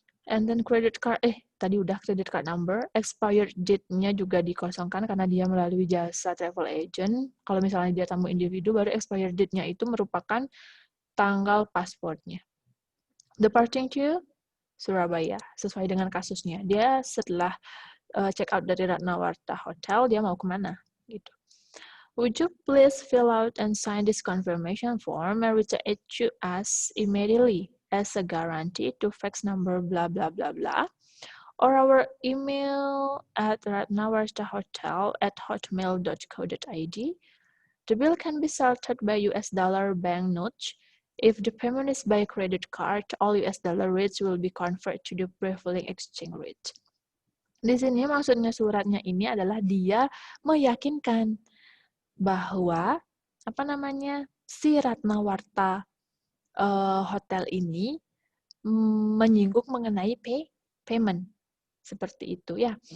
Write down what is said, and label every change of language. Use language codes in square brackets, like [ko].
[id] And then credit card, tadi udah credit card number, expired date-nya juga dikosongkan karena dia melalui jasa travel agent. Kalau misalnya dia tamu individu, baru expired date-nya itu merupakan tanggal pasportnya. [en] Departing to Surabaya, [id] sesuai dengan kasusnya. Dia setelah check out dari Ratnawarta Hotel, dia mau kemana? Gitu. [en] Would you please fill out and sign this confirmation form and return it to us immediately as a guarantee to fax number blah blah blah blah, or our email at ratnawartahotel@hotmail.co.id. The bill can be settled by US dollar banknote. If the payment is by credit card, all US dollar rates will be converted to the prevailing exchange rate. [id] Di sini maksudnya suratnya ini adalah dia meyakinkan bahwa si Ratnawarta Hotel ini menyinggung mengenai payment seperti itu ya.